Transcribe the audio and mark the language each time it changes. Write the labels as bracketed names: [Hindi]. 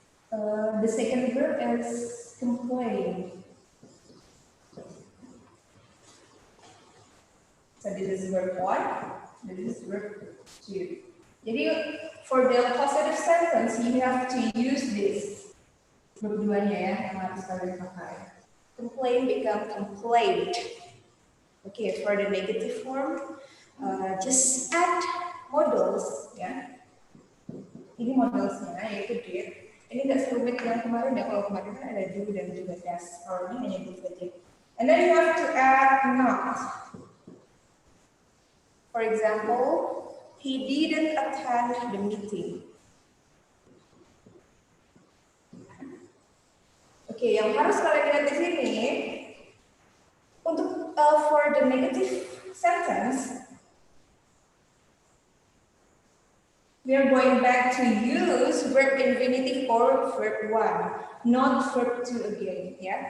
[English] The second verb is complain. So this is verb 1, this is verb 2. Jadi for the positive sentence, you have to use this. [Indonesian] Verb 2-nya ya, yang harus kalian pakai. [English] Complain become complained. Okay, for the negative form, just add modals ya. [Indonesian] Ini modalsnya yaitu did. Ini nggak serumit yang kemarin ya, kalau kemarin kan ada do dan juga does. Kalau ini hanya do saja. [English] And then you have to add not. For example, he didn't attend the meeting. [Indonesian] Oke, yang harus kalian lihat di sini untuk [English] for the negative sentence, we are going back to use verb infinitive for verb 1, not verb 2 again, ya.